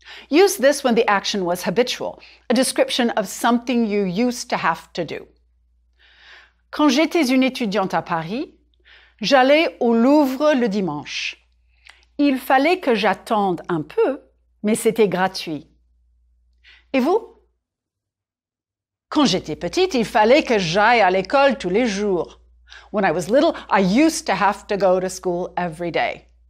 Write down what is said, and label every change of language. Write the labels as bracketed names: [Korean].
[English] Use this when the action was habitual, a description of something you used to have to do. [French] Quand j'étais une étudiante à Paris, j'allais au Louvre le dimanche. Il fallait que j'attende un peu, mais c'était gratuit. Et vous? Quand j'étais petite, il fallait que j'aille à l'école tous les jours. [English] When I was little, I used to have to go to school every day.